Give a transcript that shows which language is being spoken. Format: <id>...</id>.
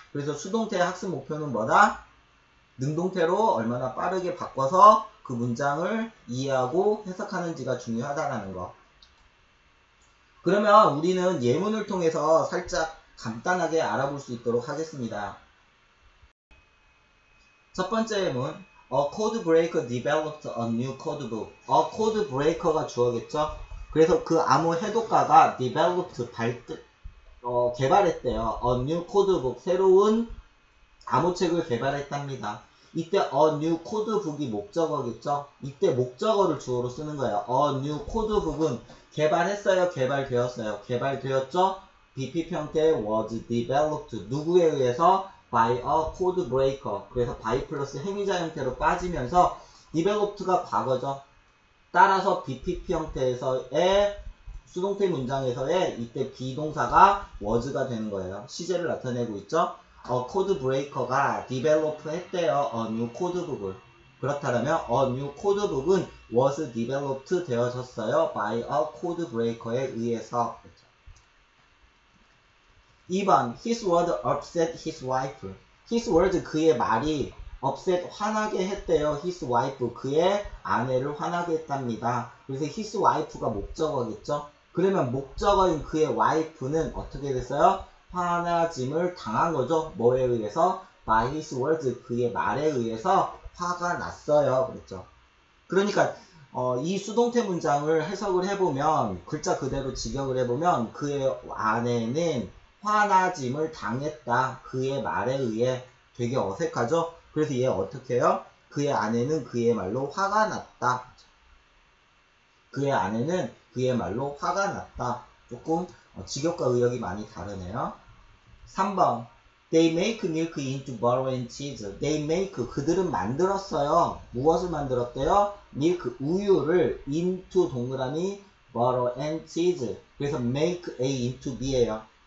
<ko>그래서 수동태의 학습 목표는 뭐다? 능동태로 얼마나 빠르게 바꿔서 그 문장을 이해하고 해석하는지가 중요하다라는 거. 그러면 우리는 예문을 통해서 살짝 간단하게 알아볼 수 있도록 하겠습니다.</ko> <en>첫 번째 예문, A code breaker developed a new code book. A code breaker</en> <ko>가 주어겠죠? 그래서 그 암호 해독가가 developed 개발했대요.</ko> <en>A new code book,</en> <ko>새로운 암호책을 개발했답니다. 이때</ko> <en>a new code book</en> <ko>이 목적어겠죠? 이때 목적어를 주어로 쓰는 거예요.</ko> <en>A new code book</en> <ko>은 개발했어요? 개발되었어요? 개발되었죠? BP 형태 was developed. 누구에 의해서?</ko> <en>by a code breaker.</en> <ko>그래서 by 플러스 행위자 형태로 빠지면서 developed가 과거죠. 따라서 BPP 형태에서의 수동태 문장에서의 이때 비동사가 was가 되는 거예요. 시제를 나타내고 있죠. 코드 브레이커가 develop 했대요. new 코드북을. 그렇다면 new 코드북은 was developed 되어졌어요.</ko> <en>by a code breaker</en> <ko>에 의해서.</ko> <en>2번 his word upset his wife. his word</en> <ko>그의 말이 upset 화나게 했대요.</ko> <en>his wife</en> <ko>그의 아내를 화나게 했답니다. 그래서 his wife가 목적어겠죠. 그러면 목적어인 그의 wife는 어떻게 됐어요? 화나짐을 당한 거죠. 뭐에 의해서?</ko> <en>by his words</en> <ko>그의 말에 의해서 화가 났어요. 그랬죠. 그러니까 이 수동태 문장을 해석을 해보면 글자 그대로 직역을 해보면 그의 아내는 화나짐을 당했다. 그의 말에 의해. 되게 어색하죠? 그래서 얘 어떻게 해요? 그의 아내는 그의 말로 화가 났다. 그의 아내는 그의 말로 화가 났다. 조금 직역과 의역이 많이 다르네요.</ko> <en>3번 They make milk into butter and cheese. They make</en> <ko>그들은 만들었어요. 무엇을 만들었대요? milk 우유를 into 동그라미</ko> <en>butter and cheese.</en> <ko>그래서 make A into B예요.</ko>